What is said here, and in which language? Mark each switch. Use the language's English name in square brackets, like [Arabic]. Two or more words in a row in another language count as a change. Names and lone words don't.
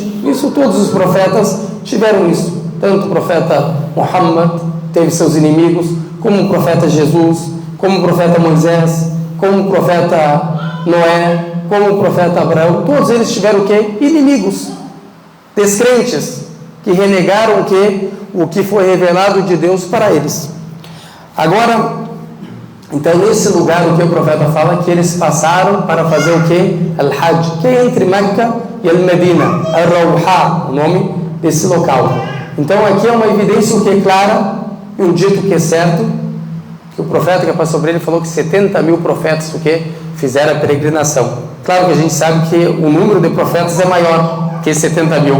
[Portuguese] Isso todos os profetas tiveram isso. Tanto o profeta Muhammad teve seus inimigos, como o profeta Jesus, como o profeta Moisés, como o profeta Noé, como o profeta Abraão. Todos eles tiveram o quê? Inimigos, descrentes, que renegaram o que foi revelado de Deus para eles. Agora, então nesse lugar o que o profeta fala que eles passaram para fazer o que? Al-Hajj, que é entre Meca e Al-Medina, Al-Rauha, o nome desse local. Então aqui é uma evidência o que é clara e um dito que é certo, que o profeta que passou sobre ele falou que 70 mil profetas o que? Fizeram a peregrinação. Claro que a gente sabe que o número de profetas é maior que 70 mil.